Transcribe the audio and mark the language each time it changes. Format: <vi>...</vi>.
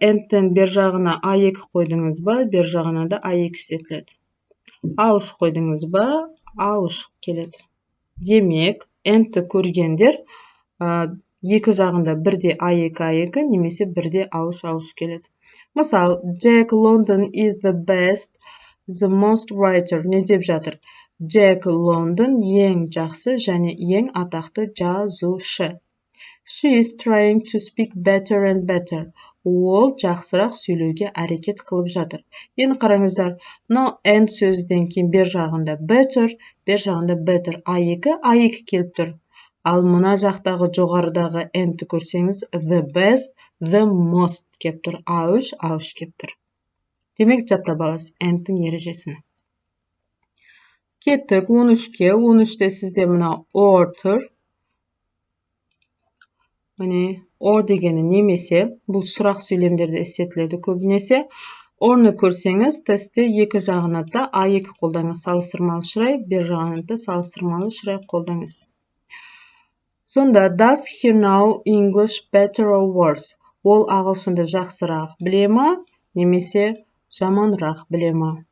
<kk>And-тің бер жағына A2 қойдыңыз ба, бер жағына да A2 істетіледі. A3 қойдыңыз ба, A3 келеді. Демек, and-ті көргендер екі жағында бірде A2 немесе бірде A3 келеді. Мысал,</kk> <en>Jack London is the best, the most writer.</en> <kk>Не деп жатыр? Jack London ең жақсы және ең атақты жазушы.</kk> <en>She is trying to speak better and better.</en> <kk>Ол жақсырақ сөйлеуге әрекет қылып жатыр. Енді қараңыздар, мынау and сөзден кейін бер жағында better, бер жағында better A2 келіп тұр. Ал мына жақтағы жоғарыдағы and-ті көрсеңіз, the best, the most кеп тұр. A3 кеп тұр. Демек жаттап аласыз and-тің ережесін. Кеттік 13-ке. 13-те сізде мына or тұр. Міне, or дегені немесе, бұл сұрақ сөйлемдерде істетіледі көбінесе. Or'ны көрсеңіз, тестте екі жағына да A2 қолдаңыз. Салыстырмалы шырай, бер жағына да салыстырмалы шырай қолдаңыз. Сонда,</kk> <en>does he know English better or worse?</en> <kk>Ол ағылшынды жақсырақ біле ма, немесе жаманырақ біле ма?</kk>